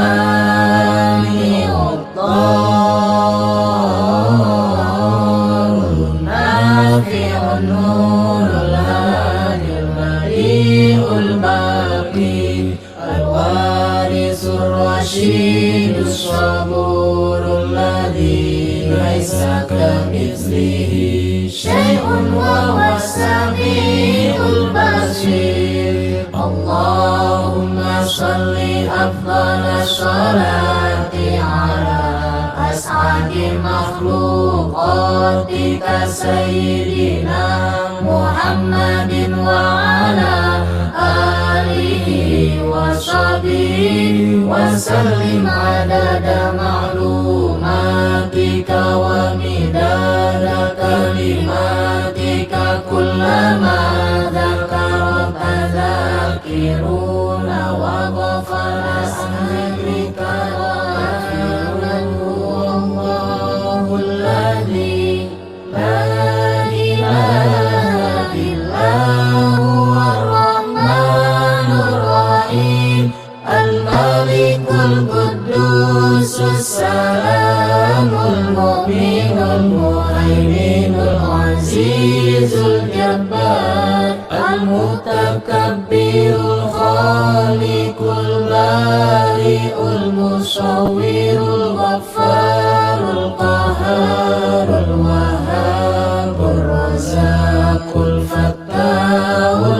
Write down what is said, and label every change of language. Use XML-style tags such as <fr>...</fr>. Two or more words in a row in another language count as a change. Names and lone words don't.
<ar>مانع الضار النافع النور الهادي البارئ الباقي الوارث الرشيد الصبور الذي ليس كمثله شيء وهو السميع البصير. اللهم صل أفضل الصلاة على أسعد مخلوقاتك سيدنا محمد وعلى آله و وصحبه وسلم عدد معلوماتك ومداد كلماتك كلما ذكرك الذاكرون وغفر أمرك غافر هو الله الذي لا إله إلا هو الرحمن الرحيم الملك القدوس السلام المؤمن المهيمن العزيز الجبار المتكبر الخالق البارئ المصور الغفار القهار الوهاب الرزاق الفتاح</ar>